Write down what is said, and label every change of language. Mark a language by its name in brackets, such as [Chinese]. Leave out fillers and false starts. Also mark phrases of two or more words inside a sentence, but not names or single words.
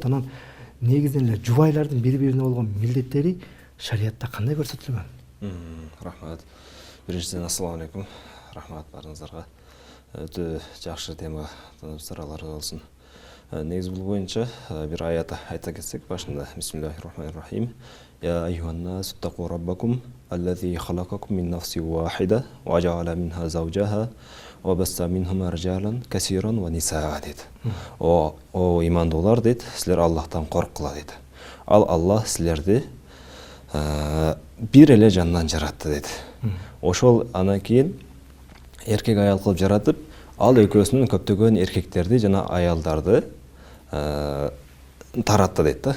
[Kyrgyz] Анан негизинен эле жубайлардын бири-бирине болгон милдеттери шариятта кандай көрсөтүлгөн? Рахмат. Биринчиден [Arabic] السلام عليكم. [Kyrgyz] Рахмат барыңыздарга. Өтө жакшы тема танышсыралар болсун. Негиз бул боюнча бир аят айта кетсек башында [Arabic] بسم الله الرحمن الرحيم. يا أيها الناس اتقوا ربكم الذي خلقكم من نفس واحدة وجعل منها زوجها وبث منهما رجالا كثيرا ونساء дейт. [Kyrgyz] О имандуулар дейт, силер Аллахтан корккула дейт. Ал Аллах силерди бир эле жандан жаратты дейт. Ошол анан кийин эркек аял кылып жаратып, ал экөөсүнүн көптөгөн эркектерди жана аялдарды таратты дейт да.